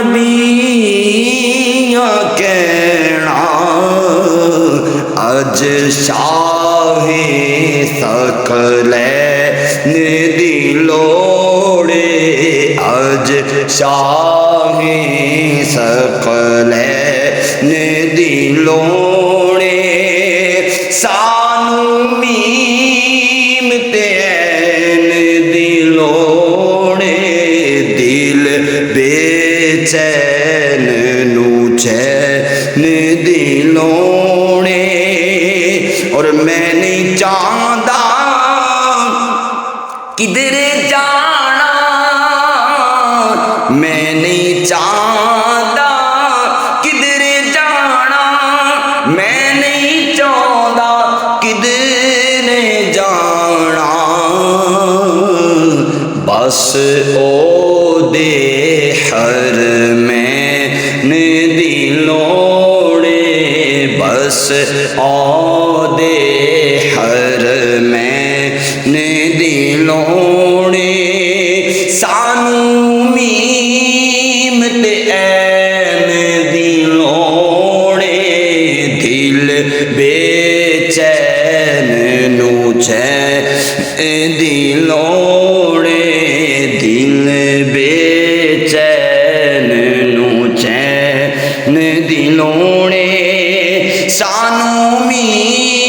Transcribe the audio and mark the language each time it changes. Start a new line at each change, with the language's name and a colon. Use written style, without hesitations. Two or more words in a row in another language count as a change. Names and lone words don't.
Punjabi: نبیاں کہنا، اج شاہ ثقلین دی لوڑے، اج شاہ ثقلین دی لوڑے، سانو میم تے این دی لوڑے، دل بے چین نو چین دی لوڑے،
Urdu: اور میں نہیں چاہتا کدھر جانا، میں نہیں چاہتا کدھر جانا، میں نہیں چاہتا کدھر جانا،
Punjabi: بس او دے حرمین دی لوڑے، بس او دے حرمین دی لوڑے، سانو میم تے این دی لوڑے، دل بے چین نو چین دی لوڑے، دل بے چین نو چین دی لوڑے، سانو میم